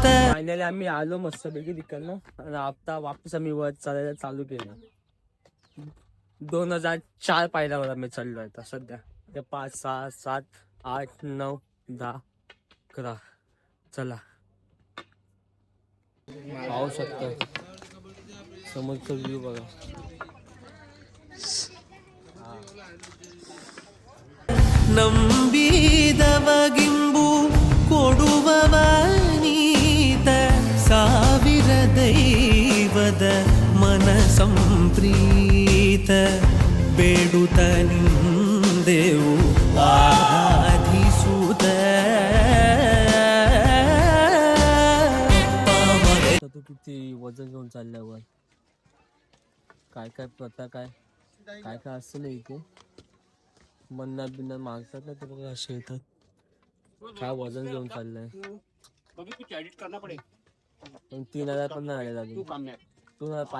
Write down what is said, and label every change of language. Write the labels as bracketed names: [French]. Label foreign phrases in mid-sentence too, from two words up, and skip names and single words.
[Marathi] फायनली आम्ही आलो मस्तपैकी तिकडनं आणि आता वापस आम्ही वर चालायला चालू केलं. 2004 पायऱ्यावर आम्ही चाललो आता सध्या. ते 5, 6, 7, 8, 9, 10, 11. चला पाहू शकता समोरचा व्ह्यू बघा. [Kannada] ನಂಬಿದವಗಿಂಬು ಕೊಡುವವನೀತ ಸಾವಿರ ದೈವದ ಮನ ಸಂಪ್ರೀತ ಬೇಡುತ್ತ ನಿಂದೆವು ಆರಾಧಿಸುತ್ತ. [Marathi] तू किती वजन घेऊन चालल्यावर काय काय प्रथा काय काय काय असतं ना इथे मन्नत बिन्नत मागतात ना ते बघा असे येतात. काय वजन घेऊन चाललंय 3000 पण नाही आले अजून.